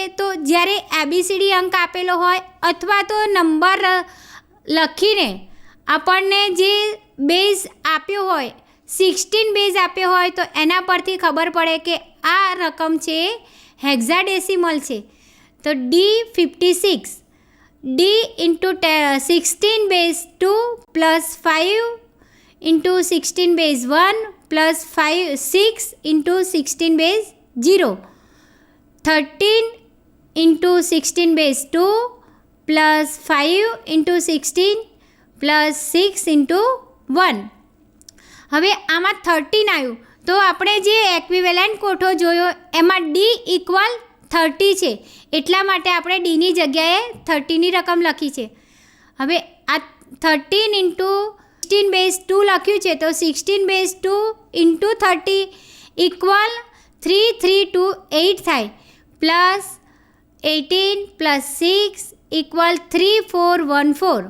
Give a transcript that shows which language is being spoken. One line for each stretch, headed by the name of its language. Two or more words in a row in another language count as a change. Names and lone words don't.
Gujarati: તો જ્યારે ABCD અંક આપેલો હોય અથવા તો નંબર લખીને આપણને જે બેઝ આપ્યો હોય 16 બેઝ આપ્યો હોય તો એના પરથી ખબર પડે કે આ રકમ છે હેક્સાડેસિમલ છે.
English: તો D56, D into 16 base 2 plus 5 into 16 base 1 plus 6 into 16 base 0, 13 into 16 base 2 plus 5 into 16 plus 6 into 1.
Gujarati: હવે આમાં 13 આવ્યું તો આપણે જે એક્વિવેલન્ટ કોઠો જોયો એમાં D ઇક્વલ 30 છે, એટલા માટે આપણે ડીની જગ્યાએ 30ની રકમ લખી છે. હવે આ 13 ઇન્ટુ 16 બેઝ 2 લખ્યું છે તો 16 બેઝ 2 ઇન્ટુ 30 ઇક્વલ 3328 થાય, પ્લસ 18 પ્લસ 6 ઇક્વલ 3414.